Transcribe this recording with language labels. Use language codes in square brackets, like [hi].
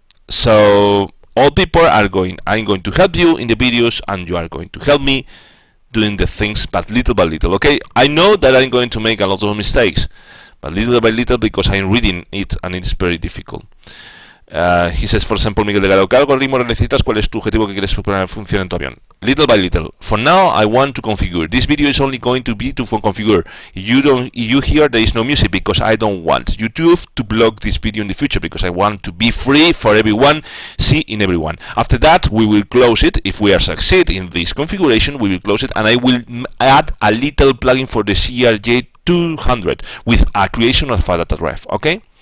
[en] So all people are going. I'm going to help you in the videos, and you are going to help me doing the things, but little by little. Okay, I know that I'm going to make a lot of mistakes, but little by little, because I'm reading it and it's very difficult. He says, for example, Miguel Delgado, [es] ¿qué algoritmo necesitas? ¿Cuál es tu objetivo que quieres que funcione en tu avión? [en] Little by little. For now, I want to configure. This video is only going to be to configure. You hear there is no music because I don't want YouTube to block this video in the future, because I want to be free for everyone, see in everyone. After that, we will close it. If we are succeed in this configuration, we will close it, and I will add a little plugin for the CRJ200 with a creation of a data ref. Okay.